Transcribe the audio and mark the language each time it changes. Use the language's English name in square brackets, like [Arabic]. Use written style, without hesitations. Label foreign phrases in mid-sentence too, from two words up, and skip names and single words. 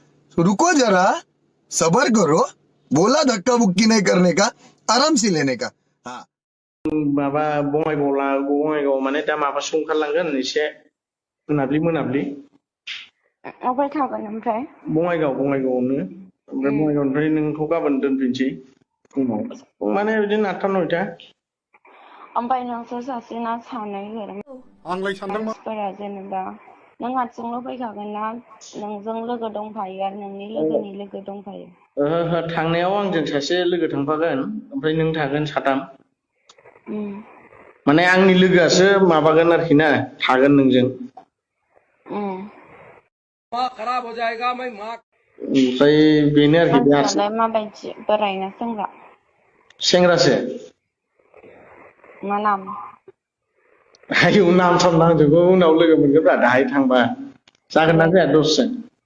[Hindi] रुको जरा सबर करो बोला धक्का बुक्की नहीं करने का आराम से लेने का हाँ [Bodo] माबा बङाइगाव माने दा माबासो ओंखारलांगोन एसे मोनाब्लि अबाय थागोन ओमफ्राय बङाइगावआवनो ओमफ्राय बङाइगावनिफ्राय नोंखौ गाबोन दोनफैनोसै फुङाव माने बिदिनो 8टा 9टा ओमफ्राय नोंसोर सासे ना सानै आंलाय सानदोंमोन मानसिफोरा जेनेबा नों हारसिंल' फैखागोन ना नोंजों लोगो दंफायो आरो नोंनि लोगोनि लोगो दंफायो ओहो थांनायाव आंजों सासे लोगो थांफागोन ओमफ्राय नों थागोन साथाम माने आंनि लोगोआसो माबागोन आरोखि ना थागोन नोंजों [Hindi] खराब हो जाएगा मैं माँ [Bodo] ओमफ्राय बेनो आरोखि मानसियालाय माबायदि बोराय ना सेंग्रा सेंग्रासो मा नाम आयौ नाम साम नांजोबगौ उनाव लोगो मोनगोनब्रा दाहाय थांबा जागोन ना जाया दसेजों